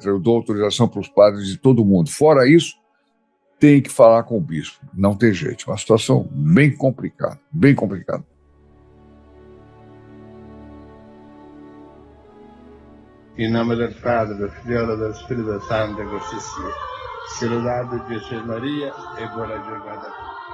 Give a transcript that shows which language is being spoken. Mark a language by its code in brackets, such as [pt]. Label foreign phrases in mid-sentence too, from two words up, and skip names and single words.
[pt] Eu dou autorização para os padres de todo mundo. Fora isso, tem que falar com o bispo. Não tem jeito. Uma situação bem complicada, bem complicada. Em nome do Padre, do Filho e do Espírito Santo, [it] così sia. Se lodato Gesù Maria e buona giornata.